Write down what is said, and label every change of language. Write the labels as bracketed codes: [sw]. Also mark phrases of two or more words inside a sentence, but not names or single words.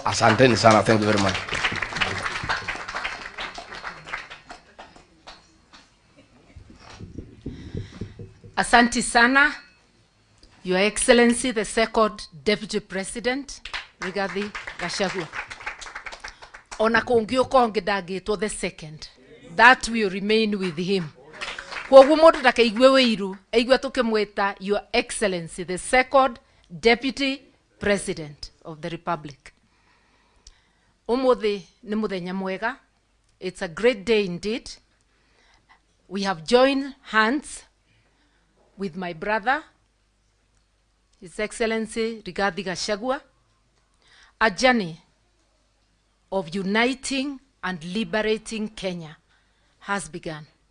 [sw] Asanteni sana. [en] Thank you very much. [sw] Asante sana, [en] Your Excellency, the Second Deputy President, Rigathi Gachagua. [ki] Ona kongio kongedagitwo [en] the second, that will remain with him. [ki] Kwoguo mundu ndakaigwe wiru, aigwe tukimwita [en] Your Excellency, the Second Deputy President of the Republic. [ki] Umuthi ni muthenya mwega. [en] It's a great day indeed. We have joined hands with my brother, His Excellency Rigathi Gachagua, a journey of uniting and liberating Kenya has begun.